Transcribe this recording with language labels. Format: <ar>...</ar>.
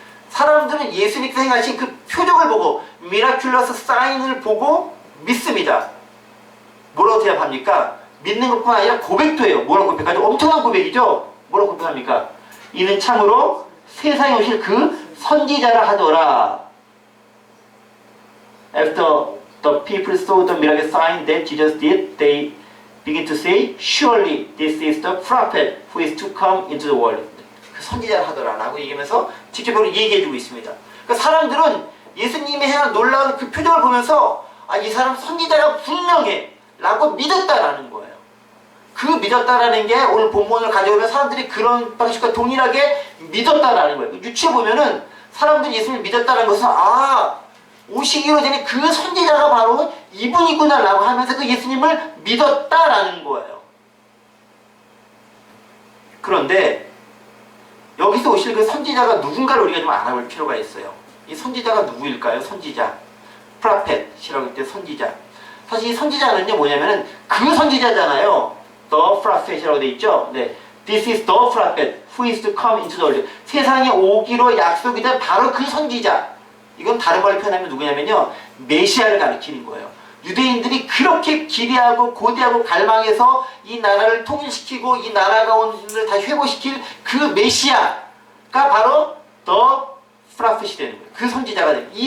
<ko>사람들은 예수님께서 행하신 그 표적을 보고 미라클러스 사인을 보고 믿습니다. 뭐라고 대답합니까? 믿는 것뿐 아니라 고백도 해요. 뭐라고 고백하죠? 엄청난 고백이죠? 뭐라고 고백합니까? 이는 참으로 세상에 오실 그 선지자라 하더라.</ko> <en>After the people saw the miraculous sign that Jesus did, they begin to say, surely this is the prophet who is to come into the world.</en> <ko>그 선지자라 하더라 라고 얘기하면서 직접적으로 얘기해주고 있습니다. 그러니까 사람들은 예수님이 행한 놀라운 그 표정을 보면서 아, 이 사람 선지자가 분명해 라고 믿었다라는 거예요. 그 믿었다라는 게 오늘 본문을 가져오면 사람들이 그런 방식과 동일하게 믿었다라는 거예요. 유추해 보면은 사람들이 예수님을 믿었다는 것은 아, 오시기로 전에 그 선지자가 바로 이분이구나 라고 하면서 그 예수님을 믿었다라는 거예요. 그런데 여기서 오실 그 선지자가 누군가를 우리가 좀 알아볼 필요가 있어요. 이 선지자가 누구일까요? 선지자. 프라펫이라고 할 때 선지자. 사실 이 선지자는요 뭐냐면은 그 선지자잖아요. The prophet이라고 돼 있죠. 네.</ko> <en>This is the prophet who is to come into the world.</en> <ko>세상에 오기로 약속이 된 바로 그 선지자. 이건 다른 말로 표현하면 누구냐면요. 메시아를 가리키는 거예요. 유대인들이 그렇게 기대하고 고대하고 갈망해서 이 나라를 통일시키고 이 나라 가운데를 다시 회복시킬 그 메시아가 바로 the prophet이 되는 거예요. 그 선지자가 되는 거예요.</ko>